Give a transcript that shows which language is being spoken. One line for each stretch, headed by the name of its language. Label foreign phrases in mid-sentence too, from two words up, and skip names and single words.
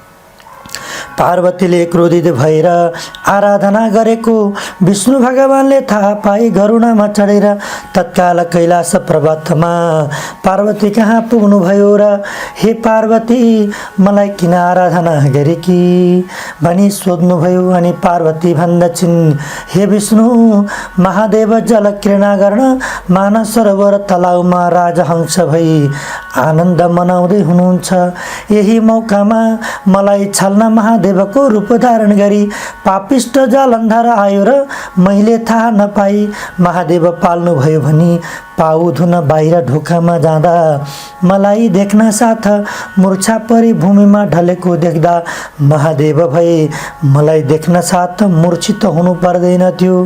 Nepali: पार्वतीले क्रोधित भएर आराधना गरेको विष्णु भगवानले थाहा पाई गरुडामा चढेर तत्काल कैलाश पर्वतमा पार्वती कहाँ पुग्नुभयो र हे पार्वती, मलाई किन आराधना गरेकी भनी सोध्नुभयो। अनि पार्वती भन्दछिन्, हे विष्णु, महादेव जल क्रीडा गर्न मानस सरोवर तलाउमा राजहंस भई आनन्द मनाउँदै हुनुहुन्छ। यही मौकामा मलाई छल्न महादेवको रूप धारण गरी पापिष्ट जालन्धर आयो र मैले थाहा नपाई महादेव पाल्नुभयो भनी पाउधुन बाहिर ढोकामा जाँदा मलाई देख्न साथ मूर्छा परी भूमिमा ढलेको देख्दा महादेव भए मलाई देख्न साथ मूर्छित हुनु पर्दैन थियो।